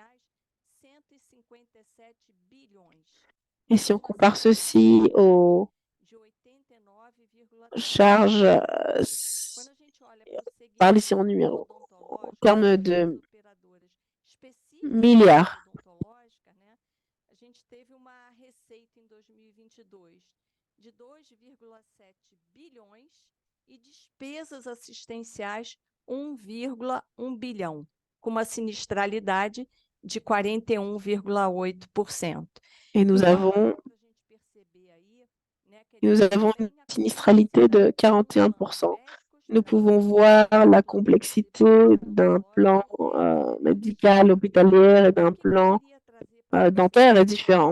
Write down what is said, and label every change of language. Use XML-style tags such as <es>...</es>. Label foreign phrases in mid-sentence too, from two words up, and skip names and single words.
<fr>Et si on compare ceci aux charges, parle ici en numéro, en termes de milliards.</fr> <pt>A gente teve uma receita em 2022 de 2,7 bilhões e despesas assistenciais 1,1 bilhão. com uma sinistralidade de 41,8%.</pt> <fr>Et nous avons une sinistralité de 41%. Nous pouvons voir la complexité d'un plan médical, hospitalier et d'un plan dentaire est différent.</fr>